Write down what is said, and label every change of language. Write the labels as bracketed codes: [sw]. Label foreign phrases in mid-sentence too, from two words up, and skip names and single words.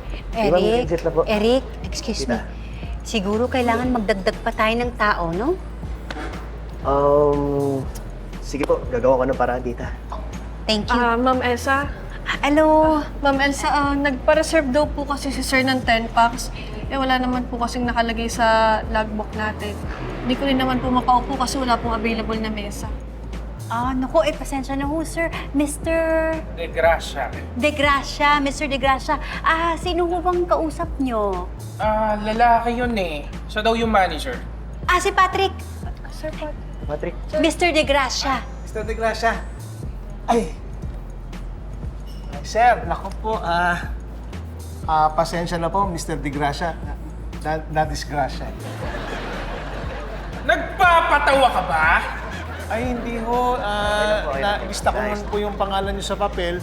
[tl] Eric, Visit na po. [en] Eric, excuse me. [tl] Tita. Siguro kailangan magdagdag pa tayo ng tao, no? Sige po, gagawa ko ng paraan, tita. [en] Thank you. [tl] Ma'am Elsa? Hello? Ma'am Elsa, nagpa-reserve daw po kasi si Sir ng 10 packs. Wala naman po kasing nakalagay sa logbook natin. Hindi ko rin naman po makaupo kasi wala pong available na mesa. Naku, pasensya na ho, sir. Mr. De Gracia. De Gracia, Mr. De Gracia. Sino ho bang kausap nyo? Lalaki yun eh. Siya daw yung manager. Si Patrick. Sir Pat. Patrick. Mr. De Gracia. Mr. De Gracia. Ay! Sir, naku po, pasensya na po, Mr. De Gracia. Na-disgrasya. Nagpapatawa ka ba? Ay, hindi ho. Na-lista ko man po yung pangalan niyo sa papel.